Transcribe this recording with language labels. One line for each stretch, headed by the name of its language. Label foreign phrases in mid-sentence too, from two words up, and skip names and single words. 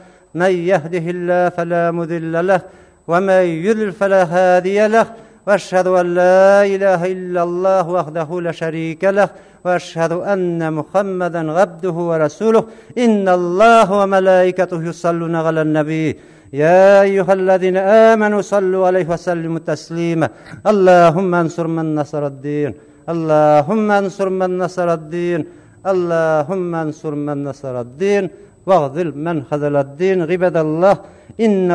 Arabic: من يهده الله فلا مضل له ومن يضلل فلا هادي له. وأشهد أن لا إله إلا الله وحده لا شريك له وأشهد أن محمدا عبده ورسوله. إن الله وملائكته يصلون على النبي. يا أيها الذين آمنوا صلوا عليه وسلموا تسليما اللهم انصر من نصر الدين اللهم انصر من نصر الدين اللهم انصر من نصر الدين واغذل من خذل الدين عباد الله إن